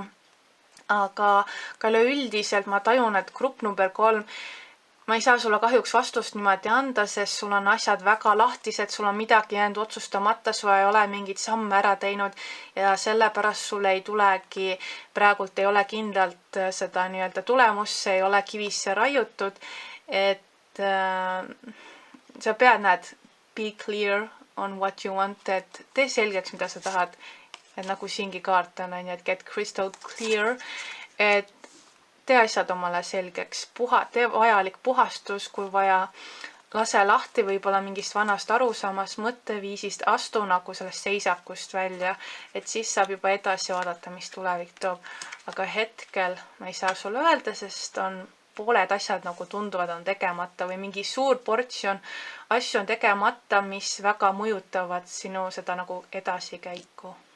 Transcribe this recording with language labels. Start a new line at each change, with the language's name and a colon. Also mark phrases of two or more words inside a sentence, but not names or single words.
Estonian: Aga ka üleüldiselt ma tajun, et grupp number 3, ma ei saa sulle kahjuks vastust niimoodi anda, sest sul on asjad väga lahtised, sul on midagi jäänud otsustamata, sul ei ole mingit samme ära teinud ja sellepärast sul ei tulegi, praegult ei ole kindlalt seda nii-öelda tulemust, see ei ole kivisse raiutud, et sa pead
English: be clear on what you want,
Estonian: et tee selgeks, mida sa tahad. Et nagu siingi kaart on, et
English: get crystal clear,
Estonian: et tee asjad omale selgeks, tee vajalik puhastus, kui vaja, lase lahti võib-olla mingist vanast arusaamast mõtteviisist, astu nagu sellest seisakust välja, et siis saab juba edasi vaadata, mis tulevik toob. Aga hetkel ma ei saa sulle öelda, sest on pooled asjad nagu tunduvad on tegemata või mingi suur portsjon asju on tegemata, mis väga mõjutavad sinu seda nagu edasikäiku.